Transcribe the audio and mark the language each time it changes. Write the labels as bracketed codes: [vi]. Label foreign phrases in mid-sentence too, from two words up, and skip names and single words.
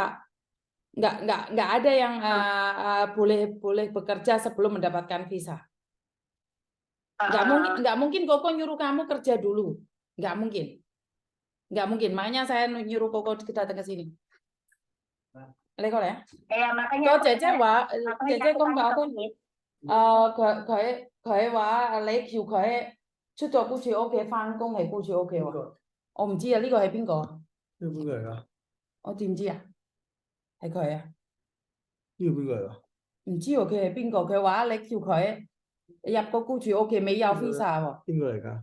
[id] Nggak ada yang boleh bekerja sebelum mendapatkan visa. Nggak mungkin Koko nyuruh kamu kerja dulu. Nggak mungkin. Makanya saya nyuruh Koko kita datang ke sini. Lekol ya? Makanya. [yue] Kok Cece con bảo 佢話你叫佢出咗僱主屋企翻工係僱主屋企喎。我唔知啊，呢個係邊個？呢個邊個嚟㗎？我知唔知啊？係佢啊？呢個邊個嚟㗎？唔知喎，佢係邊個？佢話你叫佢入個僱主屋企未有 visa 喎。邊個嚟㗎？